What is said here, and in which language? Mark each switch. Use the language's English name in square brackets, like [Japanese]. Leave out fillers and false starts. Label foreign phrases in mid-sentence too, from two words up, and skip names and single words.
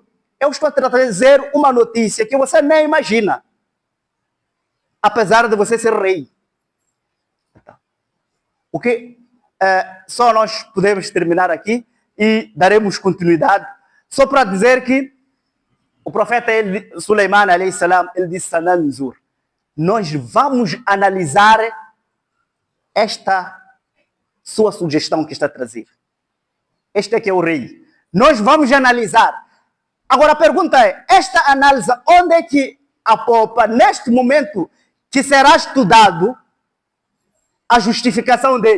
[Portuguese] Eu estou a trazer uma notícia que você nem imagina, apesar de você ser rei. O que só nós podemos terminar aqui e daremos continuidade, só para dizer que o profeta Suleiman, [Arabic] عليه السلام, [Portuguese] ele disse: Sananzur, nós vamos analisar esta sua sugestão que está a trazer. Este é que é o rei. Nós vamos analisar. Agora a pergunta é: esta análise, onde é que apopa neste momento que será estudado a justificação dele?